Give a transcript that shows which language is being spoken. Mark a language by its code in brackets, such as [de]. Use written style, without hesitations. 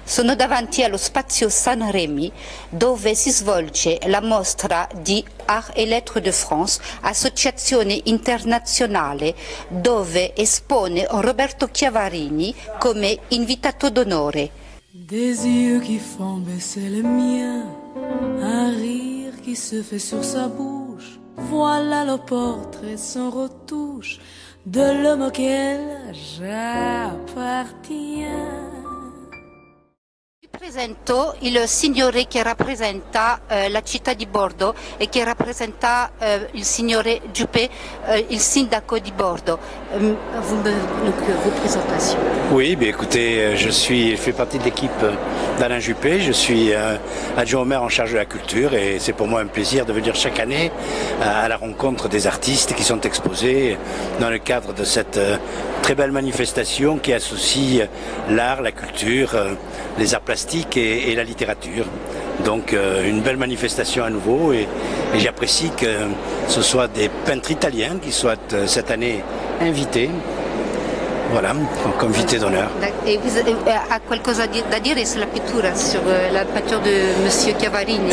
[it] Sono davanti allo spazio San Remi dove si svolge la mostra di Art et Lettres de France, associazione internazionale dove espone Roberto Chiavarini come invitato d'onore. [fr] Des yeux qui font baisser le mien, un rire qui se fait sur sa bouche, voilà le portrait sans retouche de l'homme auquel j'appartiens. [it] Presento il signore che rappresenta la città di Bordeaux e che rappresenta il signore Juppé, il sindaco di Bordeaux. [fr] Vos présentations. Oui, bien écoutez, je fais partie de l'équipe d'Alain Juppé, je suis adjoint au maire en charge de la culture et c'est pour moi un plaisir de venir chaque année à la rencontre des artistes qui sont exposés dans le cadre de cette très belle manifestation qui associe l'art, la culture, les arts plastiques et la littérature. Donc une belle manifestation à nouveau et j'apprécie que ce soit des peintres italiens qui soient cette année invités. Voilà, comme invité d'honneur. [it] E ha qualcosa da dire sulla pittura, [fr] sur la peinture de Monsieur Chiavarini?